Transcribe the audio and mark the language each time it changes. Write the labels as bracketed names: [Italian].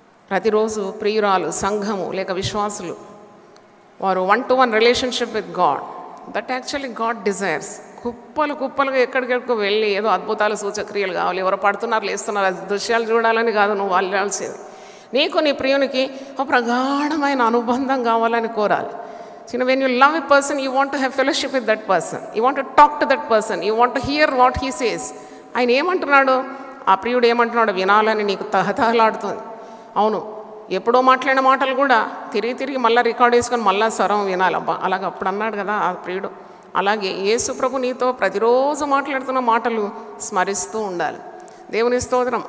[Telugu] ప్రతిరోజు ప్రియురాలు, సంఘము లేక విశ్వాసులు వారు [English] 1-to-1 relationship with God. That actually God desires. [Telugu] కుప్పలుగా ఎక్కడికెక్కడికో వెళ్ళి ఏదో అద్భుతాలు సూచక్రియలు కావాలి, ఎవరు పడుతున్నారు లేస్తున్నారు అది దృశ్యాలు చూడాలని కాదు నువ్వు వెళ్ళాల్సింది. నీకు నీ ప్రియునికి ఒక ప్రగాఢమైన అనుబంధం కావాలని కోరాలి. [English] when you love a person, you want to have fellowship with that person. You want to talk to that person. You want to hear what he says. [Telugu] ఆయన ఏమంటున్నాడు, ఆ ప్రియుడు ఏమంటున్నాడు వినాలని నీకు తహతహలాడుతుంది. అవును, ఎప్పుడో మాట్లాడిన మాటలు కూడా తిరిగి మళ్ళీ రికార్డ్ చేసుకొని మళ్ళీ స్వరం వినాలబ్బా, అలాగ అప్పుడు అన్నాడు కదా ఆ ప్రియుడు. అలాగే యేసు ప్రభు నీతో ప్రతిరోజు మాట్లాడుతున్న మాటలు స్మరిస్తూ ఉండాలి. దేవుని స్తోత్రం.